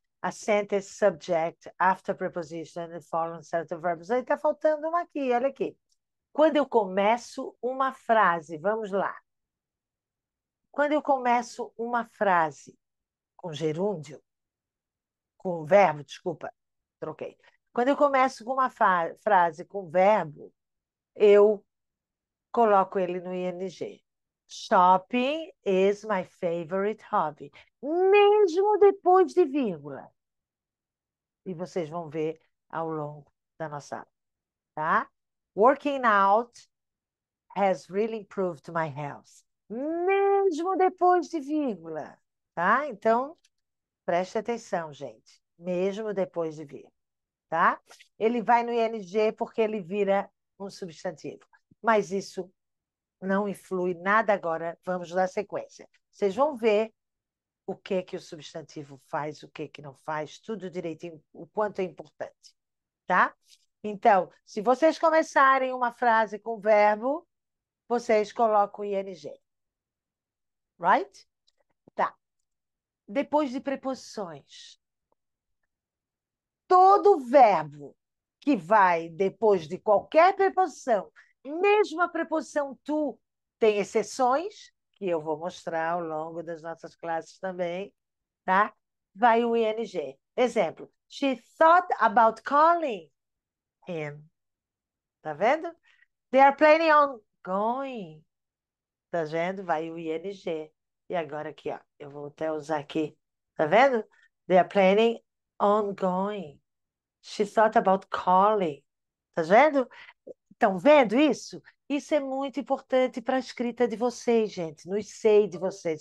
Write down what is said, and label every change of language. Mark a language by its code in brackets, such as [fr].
[en] A sentence subject after preposition and following set of verbs. [pt] Aí está faltando uma aqui, olha aqui. Quando eu começo uma frase, vamos lá. Quando eu começo uma frase com gerúndio, com verbo, desculpa, troquei. Quando eu começo com uma frase com verbo, eu coloco ele no ing. [en] Shopping is my favorite hobby. [pt] Mesmo depois de vírgula. E vocês vão ver ao longo da nossa aula, tá? [en] Working out has really improved my health. [pt] Mesmo depois de vírgula, tá? Então, preste atenção, gente. Mesmo depois de vírgula, tá? Ele vai no ing porque ele vira um substantivo. Mas isso não influi nada agora. Vamos dar sequência. Vocês vão ver o que que o substantivo faz, o que que não faz, tudo direitinho, o quanto é importante, tá? Então, se vocês começarem uma frase com verbo, vocês colocam ing, right? Tá. Depois de preposições, todo verbo que vai depois de qualquer preposição, mesmo a preposição tu, tem exceções, que eu vou mostrar ao longo das nossas classes também, tá? Vai o ing. [en] Exemplo, she thought about calling him. [pt] Tá vendo? [en] They are planning on going. [pt] Tá vendo? Vai o ing. E agora aqui, ó. Eu vou até usar aqui. Tá vendo? [en] They are planning on going. She thought about calling. [pt] Tá vendo? Estão vendo isso? Isso é muito importante para a escrita de vocês, gente, no sei de vocês.